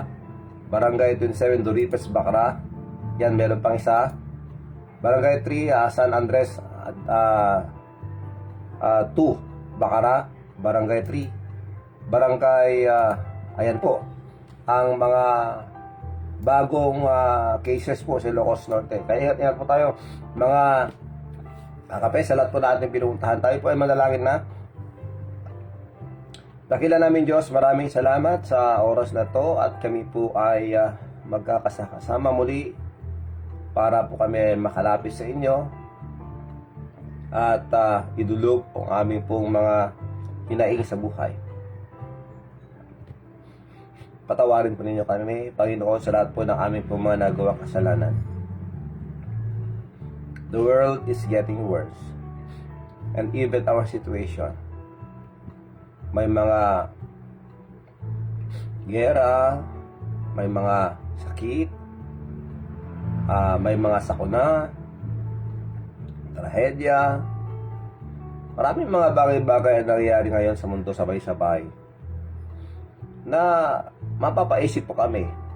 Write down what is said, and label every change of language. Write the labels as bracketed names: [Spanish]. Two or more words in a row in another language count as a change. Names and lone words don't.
[Filipino] Barangay 27 Duripes, Bacara. Yan, meron pang isa. Barangay 3 San Andres 2 Bacara. Barangay 3. Barangay ayan po ang mga bagong cases po sa Ilocos Norte. Kaya ingat po tayo mga kakape, sa lahat po natin pinuntahan. Tayo po ay manalangin na. Dakila namin Diyos, maraming salamat sa oras na to at kami po ay magkakasama muli para po kami makalapit sa inyo at idulog ang aming pong mga hinaing sa buhay. Patawarin po ninyo kami, Panginoon, sa lahat po ng aming po mga nagawang kasalanan. [English] The world is getting worse. And even our situation. [Filipino] May mga gera, may mga sakit, may mga sakuna, trahedya. Maraming mga bagay-bagay ang nangyayari ngayon sa mundo sabay-sabay na mapapaisip po kami.